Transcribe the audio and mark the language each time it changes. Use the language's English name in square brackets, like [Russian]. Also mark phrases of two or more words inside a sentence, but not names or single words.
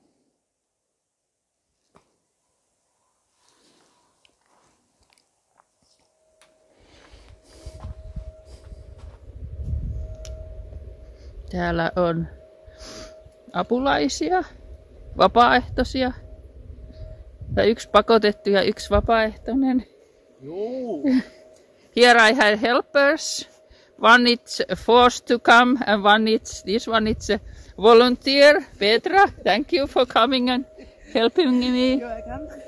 [Finnish] Täällä on apulaisia, vapaaehtoisia. Tai 1 pakotettu ja 1 vapaaehtoinen. Joo. [English] Here I have helpers. one is forced to come and one is, this one is a volunteer. Petra, thank you for coming and helping me. You're welcome.